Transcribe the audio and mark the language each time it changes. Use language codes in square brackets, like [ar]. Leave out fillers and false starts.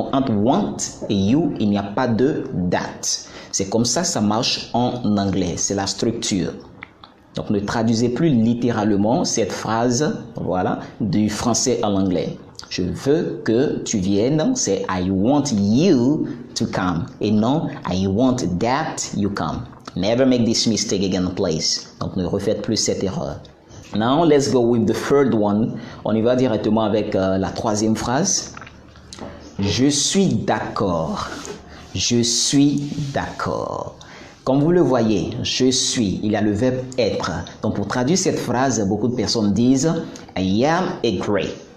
[fr] Donc, entre want et you, il n'y a pas de that. C'est comme ça marche en anglais. C'est la structure. Donc, ne traduisez plus littéralement cette phrase, voilà, du français à l'anglais. Je veux que tu viennes, c'est [en] I want you to come. [fr] Et non, [en] I want that you come. Never make this mistake again, please. [fr] Donc, ne refaites plus cette erreur. [en] Now, let's go with the third one. [fr] On y va directement avec la troisième phrase. Je suis d'accord. Je suis d'accord. Comme vous le voyez, je suis, il y a le verbe être. Donc, pour traduire cette phrase, beaucoup de personnes disent [en] I am agree.